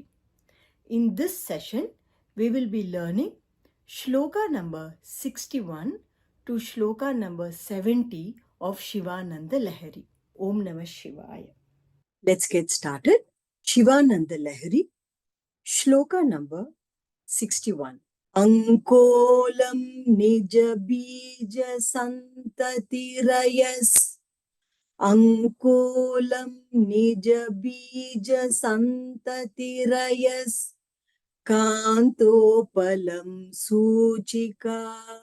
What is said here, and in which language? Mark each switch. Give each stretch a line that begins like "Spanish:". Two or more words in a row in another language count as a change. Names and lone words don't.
English: In this session, we will be learning Shloka number 61 to Shloka number 70 of Shivananda Lahari.
Sanskrit: Om Namah Shivaya.
English: Let's get started. Shivananda Lahari, Shloka number 61.
Sanskrit: Ankolam nija bija santatirayas. Ankolam nija bija santatirayas. Kantopalam suchika.